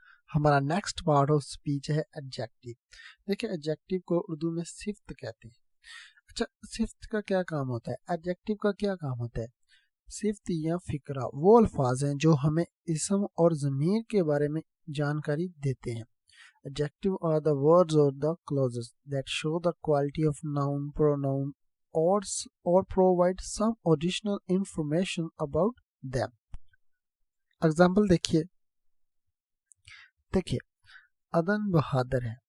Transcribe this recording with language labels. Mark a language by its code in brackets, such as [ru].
[ur] ہمارا next part of speech ہے adjective. دیکھیں ایڈجیکٹو کو اردو میں صفت کہتے ہیں. اچھا صفت کا کیا کام ہوتا ہے؟ ایڈجیکٹو کا کیا کام ہوتا ہے؟ صفت یا فقرہ وہ الفاظ ہیں جو ہمیں اسم اور ضمیر کے بارے میں جانکاری دیتے ہیں. [en] Adjective are the words or the clauses that show the quality of noun, pronoun, or provide some additional information about them. [ur] Example دیکھیے عدن بہادر ہے.